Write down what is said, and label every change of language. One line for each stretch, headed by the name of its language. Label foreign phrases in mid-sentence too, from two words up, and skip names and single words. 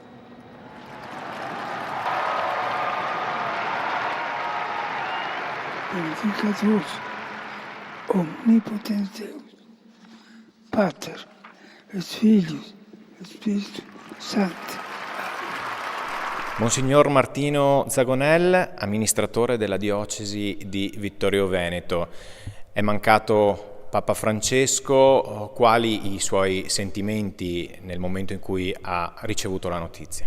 Latin: Benedicat vos, omnipotens Deus, Pater, et Filius, et Spiritus Sancti.
Italian: Monsignor Martino Zagonel, amministratore della diocesi di Vittorio Veneto. È mancato Papa Francesco, quali i suoi sentimenti nel momento in cui ha ricevuto la notizia?